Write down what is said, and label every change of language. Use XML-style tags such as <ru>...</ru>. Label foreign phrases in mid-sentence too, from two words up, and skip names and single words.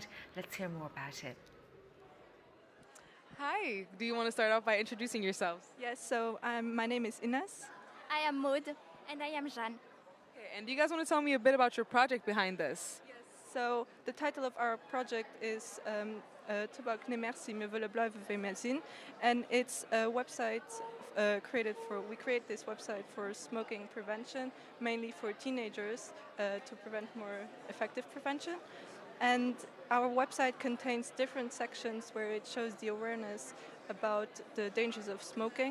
<en>Let's hear more about it. Hi, do you want to start off by introducing yourselves? Yes, so my name is Ines. I am Maud. And I am Jeanne. Okay, and do you guys want to tell me a bit about your project behind this? Yes, So the title of our project is Tabac ne merci, me willen blijven vermijden. And it's a website we create this website for smoking prevention, mainly for teenagers to prevent more effective prevention. And our website contains different sections where it shows the awareness about the dangers of smoking.</en>